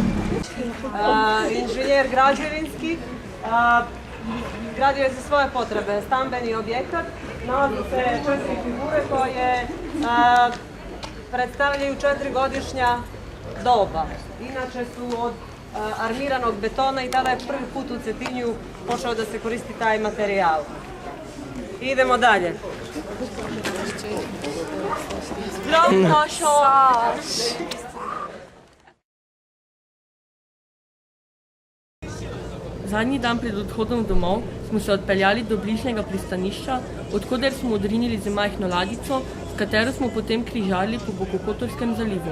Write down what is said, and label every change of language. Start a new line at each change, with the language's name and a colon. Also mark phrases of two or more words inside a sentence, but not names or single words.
Serbian: Inženjer građevinski, gradio je za svoje potrebe stambeni objekat, nalazi se 4 figure koje predstavljaju 4-godišnja doba. Inače su od armiranog betona i tada je prvi put u Cetinju počeo da se koristi taj materijal. Idemo dalje. Zdrav našo!
Slovenian: Zadnji dan pred odhodom domov smo se odpeljali do bližnjega pristanišča, odkoder smo odrinili z majhno ladico, s katero smo potem križali po Bokokotorskem zalivu.